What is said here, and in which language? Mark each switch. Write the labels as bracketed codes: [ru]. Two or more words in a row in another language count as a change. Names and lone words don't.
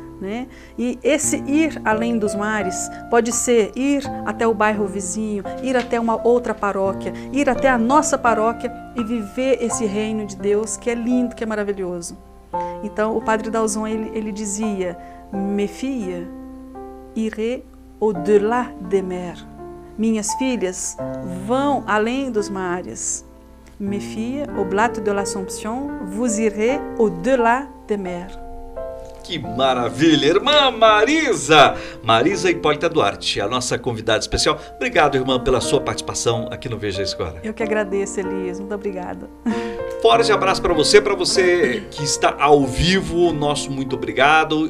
[pt] Né? E esse ir além dos mares pode ser ir até o bairro vizinho, ir até uma outra paróquia, ir até a nossa paróquia e viver esse reino de Deus que é lindo, que é maravilhoso. Então o padre Dalzon ele dizia: [fr] "Mes filles, irez au-delà des mers." [pt] Minhas filhas vão além dos mares. [fr] Mes filles, Oblates de l'Assomption, vous irez au-delà des mers. [pt] Que maravilha! Irmã Marisa! Marisa Hipólita Duarte, a nossa convidada especial. Obrigado, irmã, pela sua participação aqui no Veja Isso Agora. Eu que agradeço, Elias. Muito obrigada. Forte abraço para você que está ao vivo, nosso muito obrigado.